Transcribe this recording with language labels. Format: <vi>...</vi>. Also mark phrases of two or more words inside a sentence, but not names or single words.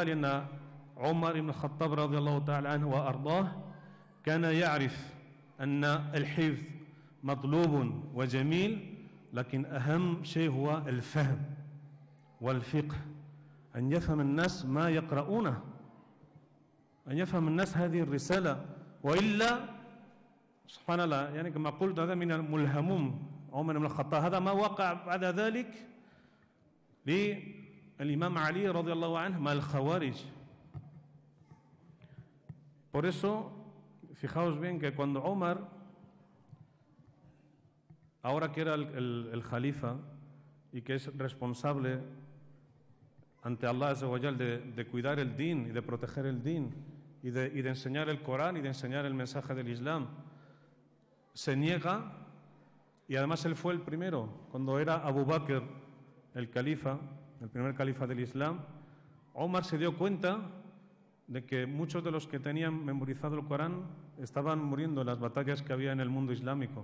<ar>لأن عمر بن الخطاب رضي الله تعالى عنه وأرضاه كان يعرف أن الحفظ مطلوب وجميل، لكن أهم شيء هو الفهم والفقه، أن يفهم الناس ما يقرؤونه، أن يفهم الناس هذه الرسالة. وإلا سبحان الله، يعني كما قلت هذا من الملهموم عمر بن الخطاب. هذا ما وقع بعد ذلك للإمام علي رضي الله عنه مع الخوارج.</ar> <es>Por eso, fijaos bien que cuando Omar, ahora que era el califa y que es responsable ante Allah</es> <ar>عز وجل</ar> <es>de cuidar el din y de proteger el din y de enseñar el Corán y de enseñar el mensaje del Islam, se niega, y además él fue el primero, cuando era Abu Bakr el califa, el primer califa del Islam, Omar se dio cuenta de que muchos de los que tenían memorizado el Corán estaban muriendo en las batallas que había en el mundo islámico.</es>